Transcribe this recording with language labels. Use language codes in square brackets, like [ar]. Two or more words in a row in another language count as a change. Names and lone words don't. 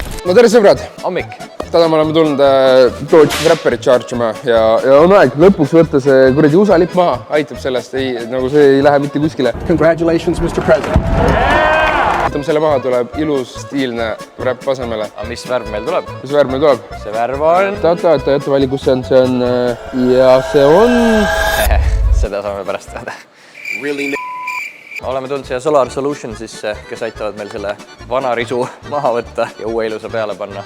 [et] no tere sõbrad! Hommik! Täna me oleme tulnud Wrapperit charge ima ja on aeg lõpuks võtta see kuradi USA lipp maha. Aitab sellest, nagu see ei lähe mitte kuskile. [en] Congratulations, Mr. President! [et] Võtame selle maha, tuleb ilus, stiilne wrap asemele. Aga mis värv meil tuleb? Mis värv meil tuleb? See värv on... Jätta vali, kus see on. See on... Ja see on... Seda saame pärast teada. Oleme tulnud siia Solar Solutionsisse, kes aitavad meil selle vana risu maha võtta ja uue ilusa peale panna.